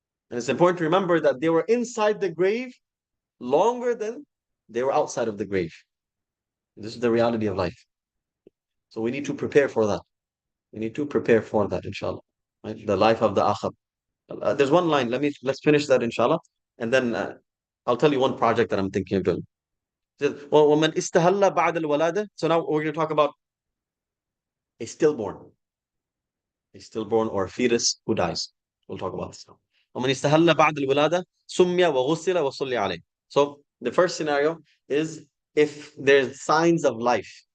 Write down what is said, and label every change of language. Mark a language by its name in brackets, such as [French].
[English] And it's important to remember that they were inside the grave longer than they were outside of the grave. This is the reality of life. So we need to prepare for that. We need to prepare for that, inshallah. Right? The life of the akhab. There's one line. Let's finish that, inshallah, and then I'll tell you one project that I'm thinking of doing. It says, well, [Arabic] وَمَنْ إِسْتَهَلَّ بَعْدَ الْوَلَادَةِ. [English] So now we're going to talk about a stillborn, or a fetus who dies. We'll talk about this now. [Arabic] وَمَنْ إِسْتَهَلَّ بَعْدَ الْوَلَادَةِ سُمِّيَ وَغُسِّلَ وَصُلِّ عَلَيْهِ. [English] So the first scenario is if there's signs of life.